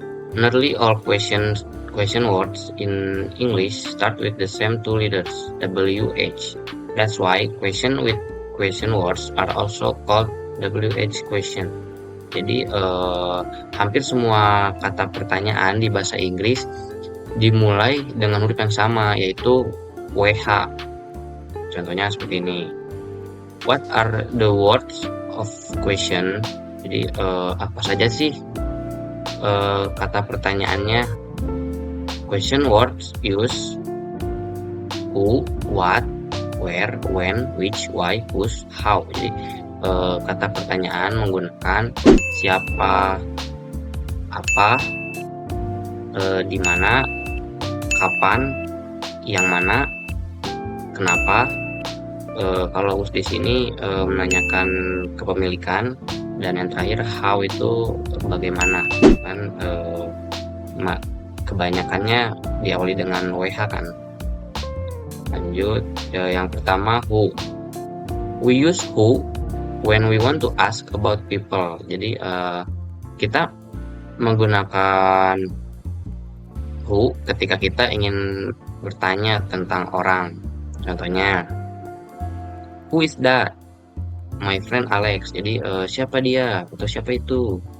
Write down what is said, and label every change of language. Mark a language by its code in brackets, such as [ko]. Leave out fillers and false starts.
[en] Nearly all question words in English start with the same two letters, WH. That's why question with question words are also called WH question. [id] Jadi hampir semua kata pertanyaan di bahasa Inggris dimulai dengan huruf yang sama, yaitu WH. Contohnya seperti ini. [en] What are the words of question? [id] Jadi apa saja sih kata pertanyaannya? [en] Question words use who, what, where, when, which, why, whose, how. [id] Jadi kata pertanyaan menggunakan siapa, apa, di mana, kapan, yang mana, kenapa. Kalau di sini menanyakan kepemilikan, dan yang terakhir how itu bagaimana. Kan kebanyakannya diawali dengan WH kan. Lanjut, yang pertama who. [en] We use who when we want to ask about people. [id] Jadi kita menggunakan who ketika kita ingin bertanya tentang orang. [en] Contohnya, who is that? My friend Alex. [id] Jadi siapa dia atau siapa itu?